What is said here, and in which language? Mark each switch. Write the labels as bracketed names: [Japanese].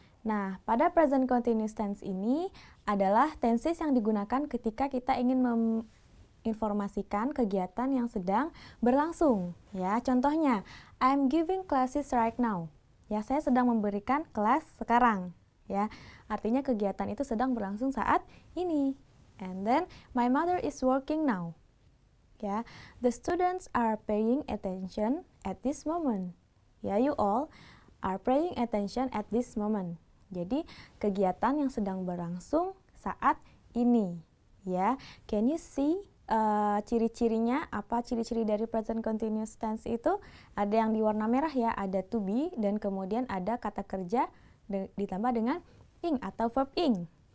[Indonesian] Nah, pada present continuous tense ini adalah tenses yang digunakan ketika kita ingin menginformasikan kegiatan yang sedang berlangsung. Ya, contohnya, [English] I'm giving classes right now. [Indonesian] Ya, saya sedang memberikan kelas sekarang. Ya, artinya kegiatan itu sedang berlangsung saat ini. [English] And then, my mother is working now. Ya, the students are paying attention at this moment. Ya, you all are paying attention at this moment. [Indonesian] Jadi, kegiatan yang sedang berlangsung saat ini. [English] Ya, can you see [Indonesian] ciri-cirinya? Apa ciri-ciri dari present continuous tense itu? Ada yang di warna merah ya, ada to be dan kemudian ada kata kerja ditambah dengan ing atau verb ing.